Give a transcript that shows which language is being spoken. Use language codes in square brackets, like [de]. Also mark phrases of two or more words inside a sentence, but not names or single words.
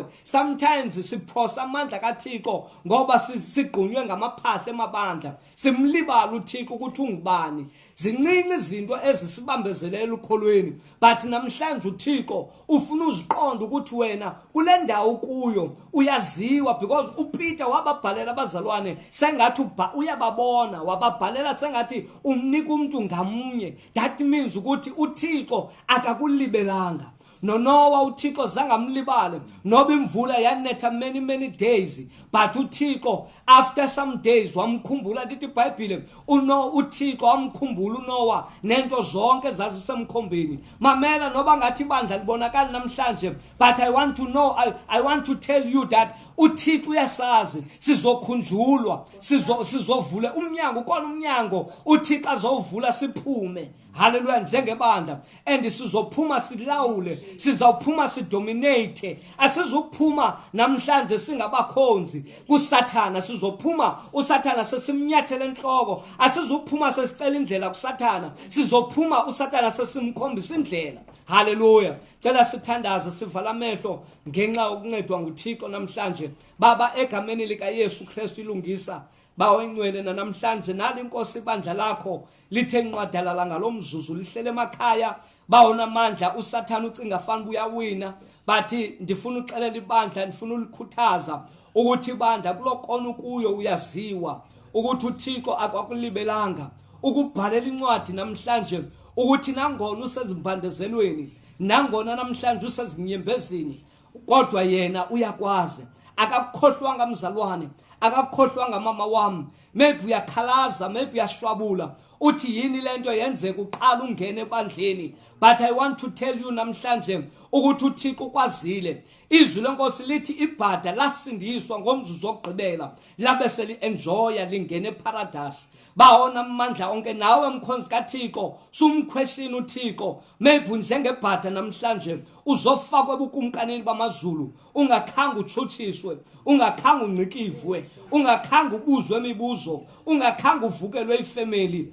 [xh] Sometimes siphosa amandla kaThixo ngoba sigqunywe ngamaphahla emabandla, simlibala uThixo ukuthi ungubani. Zincinci izinto ezisibambezelela ukholweni, but namhlanje uThixo ufuna uziqonda ukuthi wena kule ndawo kuyo uyaziwa, because uPeter wababhalela abazalwane sengathi uyababona, wababhalela sengathi umnika umuntu ngamunye. [en] That means [xh] ukuthi uThixo akakulibelanga. Nonowa uThixo zangamlibale, noba imvula yanetha [en] many days, [xh] but uThixo [en] after some days [xh] wamkhumbula. Lithi iBhayibhile uThixo wamkhumbula uNowa nento zonke zazisemkhombeni. Mamela noba ngathi ibandla libonakala namhlanje, [en] but I want to know, I want to tell you that [xh] uThixo uyasazi sizokhunjulwa, sizovula umnyango, kona umnyango uThixo azovula siphume. Hallelujah. Njengebandla, and sizophuma silawule, sizophuma sidominate. Asizophuma namhlanje singabakhonzi kuSathana, sizophuma uSathana sesimnyathele enhloko. Asizophuma sesicela indlela kuSathana, sizophuma uSathana sesimkhombisa indlela. Hallelujah. Cela sithandaze, sivala amehlo ngenxa yokuncedwa nguThixo namhlanje. Baba, egameni lika Yesu Kristu ilungisa bawo engcwele namhlanje nali inkosi ibandla lakho lithe nqwadalala ngalomzuzu lihlele emakhaya. Bawo namandla uSathana ucinga fanele uyawina, but ndifuna uxelela ibandla, ndifuna ulikhuthaza ukuthi ibandla kulokona kuyo uyaziwa, ukuthi uThixo akwakulibelanga, ukubhalela incwadi namhlanje ukuthi nangona usezimbandezelweni, nangona namhlanje usezinyembezini, kodwa yena uyakwazi. Akakukhohlwanga mzalwane, akakukhohlwanga mama wami. Maybe uyakhalaza, maybe uyashwabula uthi yini lento yenzeka uqala ungene ebandleni, [en] but I want to tell you [xh] namhlanje ukuthi uThixo ukwazile. Izwi lenkosi lithi ibhada lasindiswa ngomzuzu wokugqibela, labe seli-enjoya lingene eparadise. Bawona amandla onke nawe mkhonzi kaThixo, sumquestion uThixo. Maybe njengebhada namhlanje uzofakwa ebukumkanini bamazulu, ungakhanga utshutshiswe, ungakhanga uncikivwe, ungakhanga ubuzwe imibuzo, ungakhanga uvukelwe ifamily.